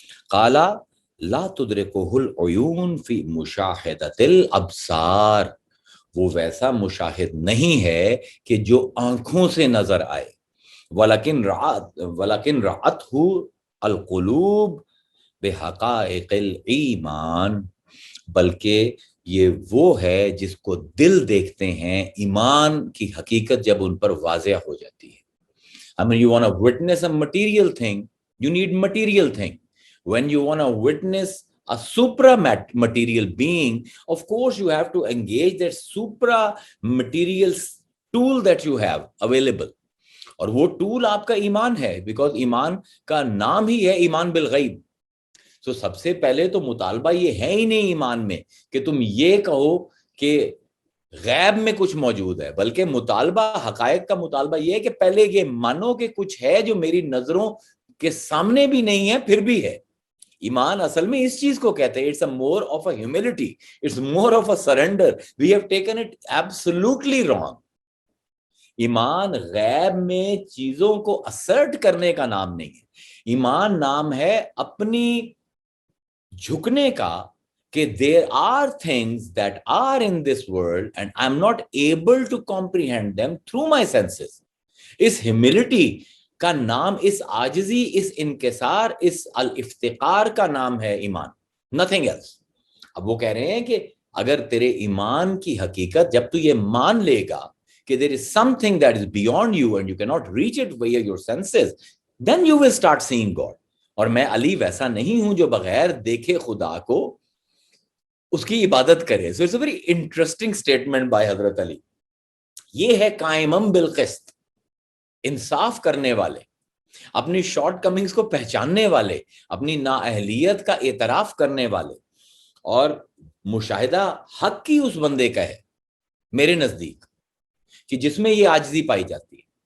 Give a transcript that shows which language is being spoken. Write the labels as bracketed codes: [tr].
[ar] کالا لا تدرکہ العیون فی مشاہدۃ الابصار، [ur] وہ ویسا مشاہد نہیں ہے کہ جو آنکھوں سے نظر آئے. [ar] وَلَكِنْ رَأَتْهُ الْقُلُوبُ بِحَقَائِقِ الْإِيمَانِ، [ur] بلکہ یہ وہ ہے جس کو دل دیکھتے ہیں ایمان کی حقیقت جب ان پر واضح ہو جاتی ہے. [en] I mean, you want to witness a material thing, you need material thing. When you want to witness a supra-material being, of course you have to engage that supra-material tool that you have available. [ur] اور وہ tool آپ کا ایمان ہے، because ایمان کا نام ہی ہے [ar] ایمان بالغیب. [ur] تو سب سے پہلے تو مطالبہ یہ ہے ہی نہیں ایمان میں کہ تم یہ کہو کہ غیب میں کچھ موجود ہے، بلکہ مطالبہ حقائق کا مطالبہ یہ ہے کہ پہلے یہ مانو کہ کچھ ہے جو میری نظروں کے سامنے بھی نہیں ہے پھر بھی ہے. ایمان اصل میں اس چیز کو کہتے ہیں، [en] it's a more of a humility, it's more of a surrender. We have taken it absolutely wrong. [ur] ایمان غیب میں چیزوں کو اسرٹ کرنے کا نام نہیں ہے. ایمان نام ہے اپنی جھکنے کا کہ [en] there are things that are in this world and I'm not able to comprehend them through my senses. [ur] اس humility کا نام، اس عاجزی، اس انکسار، اس الافتقار کا نام ہے ایمان، [en] nothing else. [ur] اب وہ کہہ رہے ہیں کہ اگر تیرے ایمان کی حقیقت جب تو یہ مان لے گا کہ [en] there is something that is beyond you and you cannot reach it via your senses, then you will start seeing God. [ur] اور میں علی ویسا نہیں ہوں جو بغیر دیکھے خدا کو اس کی عبادت کرے. [en] So it's a very interesting statement by Hazrat Ali. [ur] یہ ہے قائمم بالقسط, انصاف کرنے والے, اپنی شارٹ کمنگز کو پہچاننے والے, اپنی نااہلیت کا اعتراف کرنے والے, اور مشاہدہ حق کی اس بندے کا ہے میرے نزدیک کہ جس میں یہ عاجزی پائی جاتی ہے.